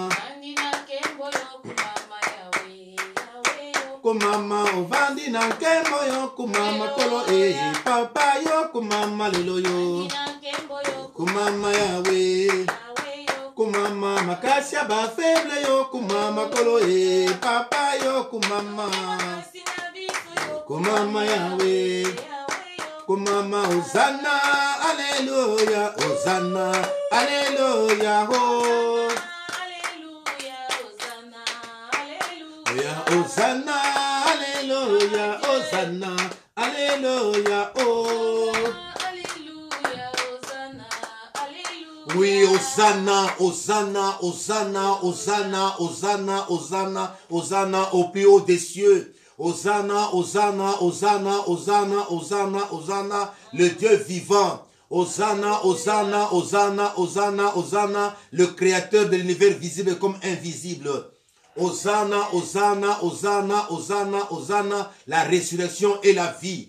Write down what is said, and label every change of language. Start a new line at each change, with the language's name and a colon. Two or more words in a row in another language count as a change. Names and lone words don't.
Lingala: Kumama ovandi na nkembo yo kumama kolo papa yo kumama lelo yo kumama Yahweh kumama makasi ya ba faible yo kumama kolo papa yo kumama kumama Yahweh kumama Hosanna alléluia Hosanna alléluia oh Hosanna, alléluia, Hosanna, alléluia, oh. Alléluia, Hosanna, alléluia.
French: Oui, Hosanna, Hosanna, Hosanna, Hosanna, Hosanna, Hosanna, Hosanna au plus haut des cieux. Hosanna, Hosanna, Hosanna, Hosanna, Hosanna, Hosanna, le Dieu vivant. Hosanna, Hosanna, Hosanna, Hosanna, Hosanna, le créateur de l'univers visible comme invisible. Hosanna, Hosanna, Hosanna, Hosanna, Hosanna, la résurrection et la vie.